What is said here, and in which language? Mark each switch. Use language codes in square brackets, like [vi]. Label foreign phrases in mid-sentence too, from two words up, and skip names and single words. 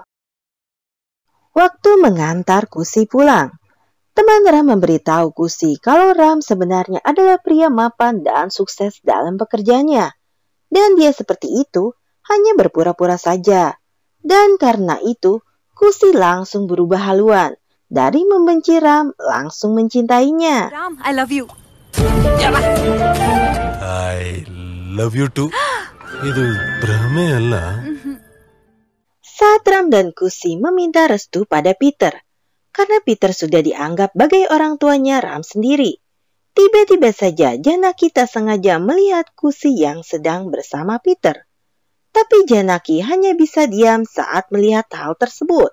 [id] Waktu mengantar Kusi pulang, teman Ram memberitahu Kusi kalau Ram sebenarnya adalah pria mapan dan sukses dalam pekerjaannya. Dan dia seperti itu hanya berpura-pura saja. Dan karena itu, Kusi langsung berubah haluan. Dari membenci Ram, langsung mencintainya. [en] Ram, I love you. I love you too. [kn] ಇದು ಭ್ರಮೆ ಅಲ್ಲ. [id] Saat Ram dan Kusi meminta restu pada Peter, karena Peter sudah dianggap sebagai orang tuanya Ram sendiri. Tiba-tiba saja Janaki tak sengaja melihat Kusi yang sedang bersama Peter. Tapi Janaki hanya bisa diam saat melihat hal tersebut.